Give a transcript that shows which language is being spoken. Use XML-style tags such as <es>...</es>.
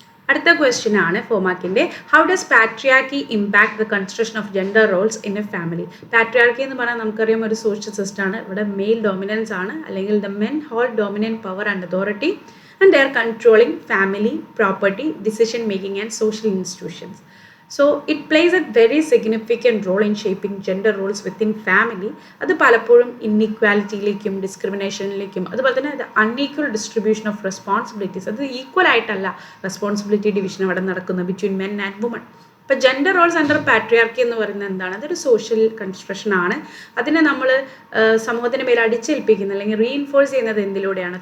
<en>അടുത്ത ക്വസ്റ്റ്യൻ ആണ് 4 മാർക്കിൻ്റെ. How does patriarchy impact the construction of gender roles in a family? Patriarchy എന്ന് പറഞ്ഞാൽ നമുക്കറിയാം ഒരു സോഷ്യൽ സിസ്റ്റമാണ്. ഇവിടെ മെയിൽ ഡോമിനൻസ് ആണ്, അല്ലെങ്കിൽ the men hold dominant power and authority and they are controlling family, property, decision making and social institutions. So it plays a very significant role in shaping gender roles within family.</en> <ml>അത് പലപ്പോഴും ഇൻഇക്വാലിറ്റിയിലേക്കും ഡിസ്ക്രിമിനേഷനിലേക്കും അതുപോലെ തന്നെ unequal distribution of responsibilities, അത് equal ആയിട്ടല്ല responsibility division അവിടെ നടക്കുന്നത് between men and woman. അപ്പോൾ gender roles under patriarchy എന്ന് പറയുന്നത് എന്താണ്? അതൊരു സോഷ്യൽ കൺസ്ട്രക്ഷൻ ആണ്. അതിനെ നമ്മൾ സമൂഹത്തിന് മേൽ അടിച്ചേൽപ്പിക്കുന്നത് അല്ലെങ്കിൽ റീഇൻഫോഴ്സ് ചെയ്യുന്നത് എന്തിലൂടെയാണ്?</ml>